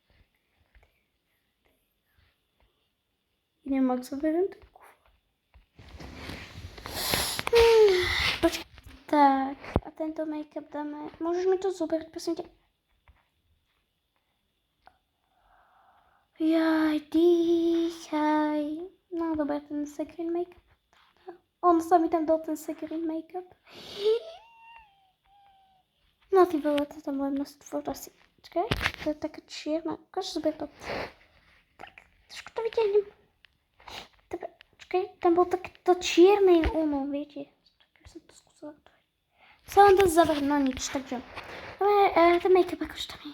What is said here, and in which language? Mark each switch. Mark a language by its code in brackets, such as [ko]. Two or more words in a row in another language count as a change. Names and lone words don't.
[sk] Idem moc zoberiem ten kufor. Počkaj. Tak, a tento make-up dáme. Môžeš mi to zoberať, prosím ťa? Jaj, dýchaj. No dobre, ten [en] secret make-up. [sk] On sa mi tam dal ten [en] secret make-up. [sk] No ty vole, to tam bude množstvo asi. Čakaj, to je taká čierna. Ukáž, zober to. Tak, trošku to vyťahnem. Dobre, čakaj, tam bol takto čierny ono, viete. Tak som to skúsila. Sa vám to zavrť, no nič, takže. Dobre, ten make-up akože tam je.